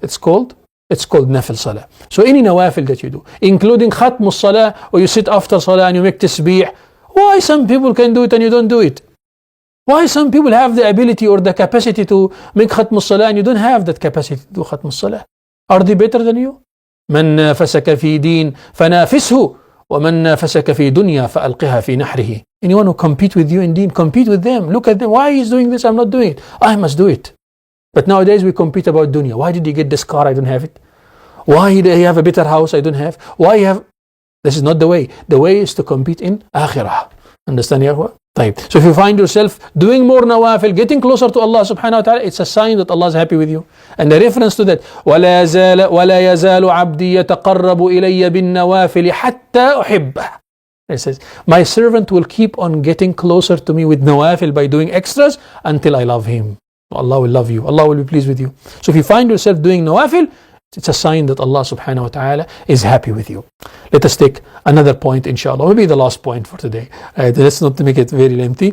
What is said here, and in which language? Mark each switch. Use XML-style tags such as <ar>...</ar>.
<en>It's called nafil salah. So any nawafil that you do, including khatm salah, or you sit after salah and you make tasbih. Why some people can do it and you don't do it? Why some people have the ability or the capacity to make khatm salah and you don't have that capacity to do khatm salah? Are they better than you?</en> <ar>من نافسك في دين فنافسه ومن نافسك في دنيا فألقها في نحره.</ar> <en>Anyone who compete with you in deen, compete with them. Look at them. Why he's doing this? I'm not doing it. I must do it. But nowadays we compete about dunya. Why did he get this car? I don't have it. Why did he have a better house? I don't have. Why you have? This is not the way. The way is to compete in akhirah. Understand, ya akhwa?</en> <ar>طيب.</ar> <en>So if you find yourself doing more nawafil, getting closer to Allah subhanahu wa ta'ala, it's a sign that Allah is happy with you. And the reference to that,</en> <ar>وَلَا يَزَالُ عَبْدِي يَتَقَرَّبُ إِلَيَّ بِالنَّوَافِلِ حَتَّى أُحِبَّهُ.</ar> <en>It says, my servant will keep on getting closer to me with nawafil by doing extras until I love him. Allah will love you. Allah will be pleased with you. So if you find yourself doing nawafil, it's a sign that Allah subhanahu wa ta'ala is happy with you. Let us take another point, inshallah. Maybe the last point for today. Let's not make it very lengthy.</en>